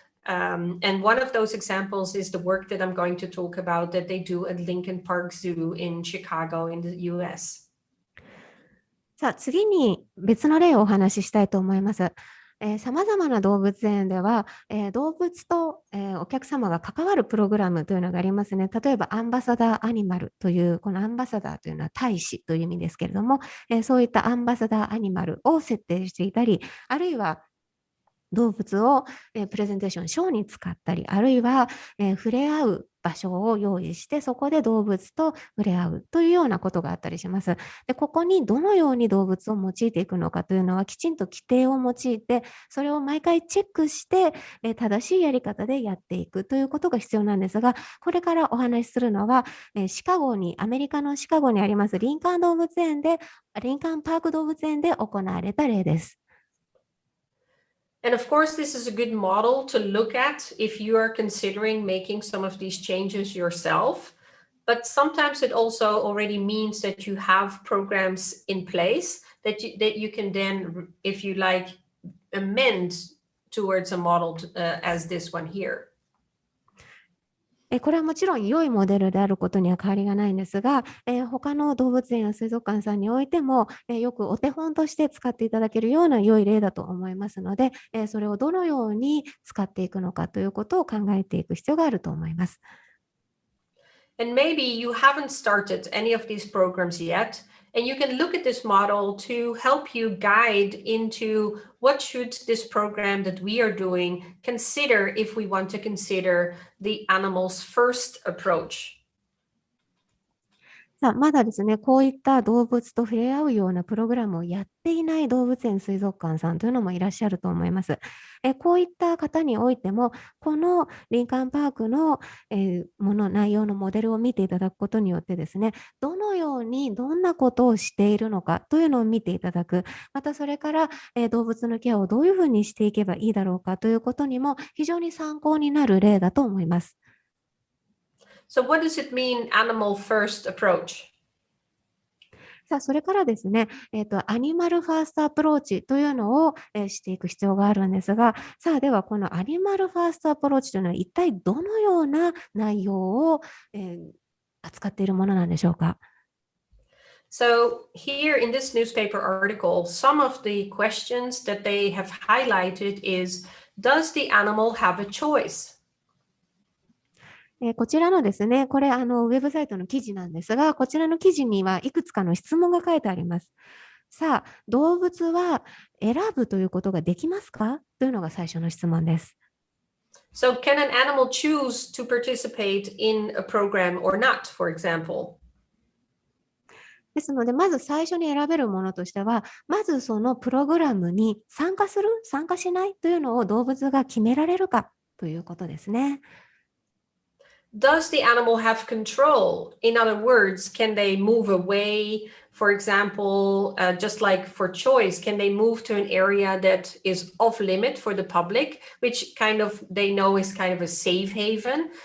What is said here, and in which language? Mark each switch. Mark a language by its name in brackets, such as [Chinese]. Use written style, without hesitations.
[English] And one of those examples is the work that I'm going to talk about that they do at Lincoln Park Zoo in Chicago in the US. [Japanese] さあ、次に別の例をお話ししたいと思います。様々な動物園では、動物と、お客様が関わるプログラムというのがありますね。例えば、アンバサダーアニマルという、このアンバサダーというのは大使という意味ですけれども、そういったアンバサダーアニマルを設定していたり、あるいは動物を、プレゼンテーション、ショーに使ったり、あるいは、触れ合う場所を用意して、そこで動物と触れ合うというようなことがあったりします。で、ここにどのように動物を用いていくのかというのは、きちんと規定を用いて、それを毎回チェックして、正しいやり方でやっていくということが必要なんですが、これからお話しするのは、アメリカのシカゴにありますリンカーンパーク動物園で行われた例です。 [English] And of course, this is a good model to look at if you are considering making some of these changes yourself. But sometimes it also already means that you have programs in place that you can then, if you like, amend towards a model as this one here. [Japanese] これはもちろん良いモデルであることには変わりがないんですが、他の動物園や水族館さんにおいても、よくお手本として使っていただけるような良い例だと思いますので、それをどのように使っていくのかということを考えていく必要があると思います。 [English] And maybe you haven't started any of these programs yet, and you can look at this model to help you guide into what should this program that we are doing consider if we want to consider the animals first approach. [Japanese] さあ、まだですね、こういった動物と触れ合うようなプログラムをやっていない動物園、水族館さんというのもいらっしゃると思います。こういった方においても、このリンカーンパークの、内容のモデルを見ていただくことによってですね、どのようにどんなことをしているのかというのを見ていただく、またそれから、動物のケアをどういうふうにしていけばいいだろうかということにも非常に参考になる例だと思います。 [English] So what does it mean, animal first approach? [Japanese] さあ、それからですね、アニマルファーストアプローチというのを、していく必要があるんですが、さあ、ではこのアニマルファーストアプローチというのは一体どのような内容を、扱っているものなんでしょうか。 [English] So here in this newspaper article, some of the questions that they have highlighted is, does the animal have a choice? [Japanese] こちらのですね、これウェブサイトの記事なんですが、こちらの記事にはいくつかの質問が書いてあります。さあ、動物は選ぶということができますかというのが最初の質問です。 [English] So can an animal choose to participate in a program or not, for example? [Japanese] ですので、まず最初に選べるものとしては、まずそのプログラムに参加する、参加しないというのを動物が決められるかということですね。 [English] Does the animal have control? In other words, can they move away? For example, just like for choice, can they move to an area that is off limit for the public, which kind of they know is kind of a safe haven?